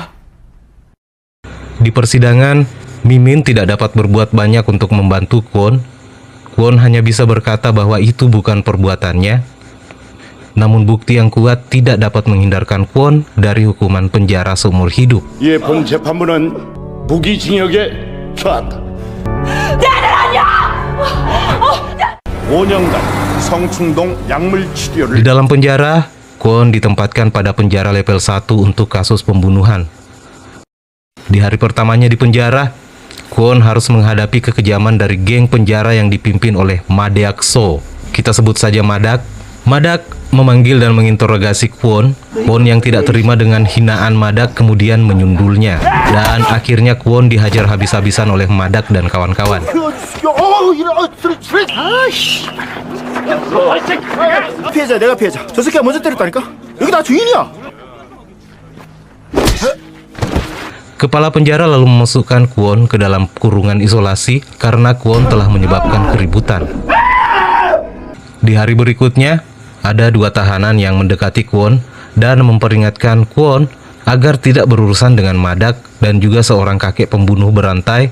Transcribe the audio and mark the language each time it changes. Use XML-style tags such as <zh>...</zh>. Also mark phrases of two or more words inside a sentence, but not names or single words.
<id>Di persidangan, Mimin tidak dapat berbuat banyak untuk membantu Kwon. Kwon hanya bisa berkata bahwa itu bukan perbuatannya. Namun bukti yang kuat tidak dapat menghindarkan Kwon dari hukuman penjara seumur hidup.</id> <ko>이에 본 재판부는 무기징역에 처한다. 5년간 성충동 약물</ko> <id>Di</id> <ko>치료를</ko> <id>dalam penjara, Kwon ditempatkan pada penjara level 1 untuk kasus pembunuhan. Di hari pertamanya di penjara, Kwon harus menghadapi kekejaman dari geng penjara yang dipimpin oleh Madeak So. Kita sebut saja Madak. Madak memanggil dan menginterogasi Kwon. Kwon yang tidak terima dengan hinaan Madak kemudian menyundulnya. Dan akhirnya Kwon dihajar habis-habisan oleh Madak dan kawan-kawan.</id> <ko>피해자, 내가 피해자. 저 새끼가 먼저 때렸다니까. 여기 나 주인이야.</ko> <id>Kepala penjara lalu memasukkan Kwon ke dalam kurungan isolasi karena Kwon telah menyebabkan keributan. Di hari berikutnya, ada 2 tahanan yang mendekati Kwon dan memperingatkan Kwon agar tidak berurusan dengan Madak dan juga seorang kakek pembunuh berantai.</id>